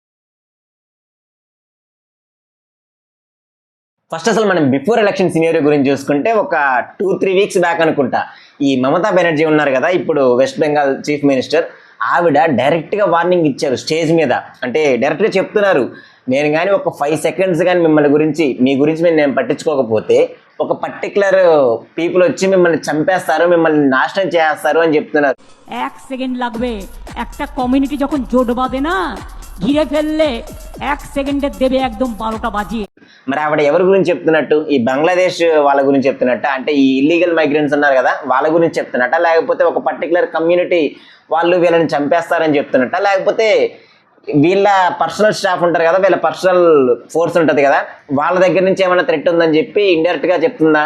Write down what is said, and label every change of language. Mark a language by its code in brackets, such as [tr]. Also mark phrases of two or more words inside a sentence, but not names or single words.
[te] ఫస్ట్ అసలు మనం [en] before election scenario [te] గురించి చూసుకుంటే ఒక 2-3 [en] weeks back [te] అనుకుంటా, ఈ మమతా బెనర్జీ ఉన్నారు కదా ఇప్పుడు వెస్ట్ బెంగాల్ [en] chief minister, [te] ఆవిడ డైరెక్ట్గా వార్నింగ్ ఇచ్చారు స్టేజ్ మీద. అంటే డైరెక్ట్గా చెప్తున్నారు, నేను కానీ ఒక 5 seconds కానీ మీ గురించి నేను పట్టించుకోకపోతే ఒక [en] particular people [te] వచ్చి మిమ్మల్ని చంపేస్తారు, మిమ్మల్ని నాశనం చేస్తారు అని చెప్తున్నారు. [bn] 1 second লাগবে একটা কমিউনিটি যখন জোট বাঁধে না, ঘিরে ফেললে 1 সেকেন্ডে দেবে একদম 12টা বাজিয়ে. [te] మరి ఆవిడ ఎవరి గురించి చెప్తున్నట్టు? ఈ బంగ్లాదేశ్ వాళ్ళ గురించి చెప్తున్నట్ట, అంటే ఈ [en] illegal migrants [te] ఉన్నారు కదా వాళ్ళ గురించి చెప్తున్నట్ట, లేకపోతే ఒక [en] particular community [te] వాళ్ళు వీళ్ళని చంపేస్తారని చెప్తున్నట్ట, లేకపోతే వీళ్ళ [en] personal staff [te] ఉంటారు కదా, వీళ్ళ [en] personal force [te] ఉంటుంది కదా, వాళ్ళ దగ్గర నుంచి ఏమైనా థ్రెట్ ఉందని చెప్పి ఇండైరెక్ట్ గా చెప్తుందా?